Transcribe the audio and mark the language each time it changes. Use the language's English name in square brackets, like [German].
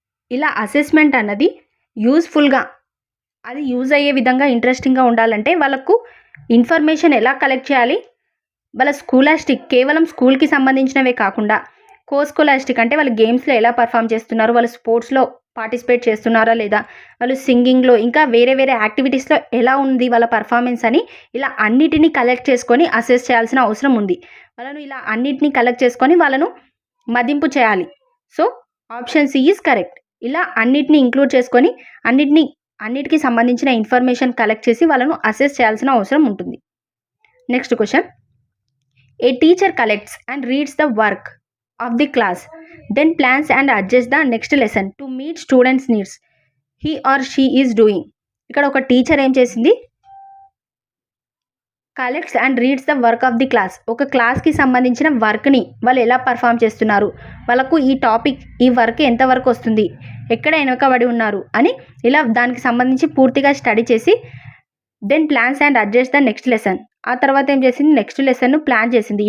[Telugu] ఇలా అసెస్మెంట్ అన్నది యూస్ఫుల్గా, అది యూజ్ అయ్యే విధంగా ఇంట్రెస్టింగ్గా ఉండాలంటే వాళ్ళకు ఇన్ఫర్మేషన్ ఎలా కలెక్ట్ చేయాలి, వాళ్ళ స్కూలాస్టిక్ కేవలం స్కూల్కి సంబంధించినవే కాకుండా కో స్కోలాస్టిక్ అంటే వాళ్ళు గేమ్స్లో ఎలా పర్ఫామ్ చేస్తున్నారు, వాళ్ళు స్పోర్ట్స్లో పార్టిసిపేట్ చేస్తున్నారా లేదా, వాళ్ళు సింగింగ్లో, ఇంకా వేరే యాక్టివిటీస్లో ఎలా ఉంది వాళ్ళ పర్ఫార్మెన్స్ అని ఇలా అన్నిటినీ కలెక్ట్ చేసుకొని అసెస్ చేయాల్సిన అవసరం ఉంది. వాళ్ళను ఇలా అన్నిటినీ కలెక్ట్ చేసుకొని వాళ్ళను మదింపు చేయాలి. [English] So option C is correct. [Telugu] ఇలా అన్నిటినీ ఇంక్లూడ్ చేసుకొని అన్నిటికీ సంబంధించిన ఇన్ఫర్మేషన్ కలెక్ట్ చేసి వాళ్ళను అసెస్ చేయాల్సిన అవసరం ఉంటుంది. [English] Next question, a teacher collects and reads the work of the class, then plans and adjusts the next lesson to meet students needs he or she is doing. [Telugu] ఇక్కడ ఒక teacher ఏం చేసింది, [English] collects and reads the work of the class, [Telugu] ఒక క్లాస్కి సంబంధించిన వర్క్ని వాళ్ళు ఎలా పర్ఫామ్ చేస్తున్నారు, వాళ్ళకు ఈ టాపిక్, ఈ వర్క్ ఎంతవరకు వస్తుంది, ఎక్కడ వెనకబడి ఉన్నారు అని ఇలా దానికి సంబంధించి పూర్తిగా స్టడీ చేసి [English] then plans and adjust the next lesson, [Telugu] ఆ తర్వాత ఏం చేసింది, నెక్స్ట్ లెసన్ను ప్లాన్ చేసింది.